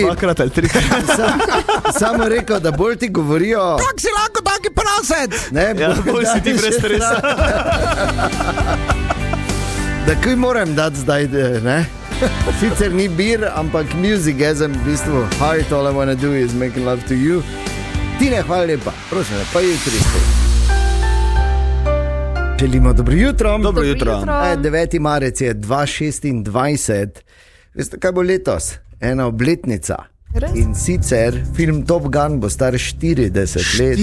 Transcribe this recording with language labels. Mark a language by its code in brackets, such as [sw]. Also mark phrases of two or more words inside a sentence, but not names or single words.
[sl] Dvakrat ali trikrat. samo rekel, da bolj ti govorijo, Kako si lahko taki prasec? ne, Ja, bolj si ti brez stresa. Da kaj moram dati zdaj, ne? Sicer ni bir, ampak music, jaz sem v bistvu heart, [en] all I wanna do is making love to you. [sl] Tine, hvala lepa, prosim, pa jutri spet. Želimo dobro jutro. Dobro jutro. 9. marec je 2026. Veste, kaj bo letos? Ena obletnica. Res? In sicer film Top Gun bo star 40 let.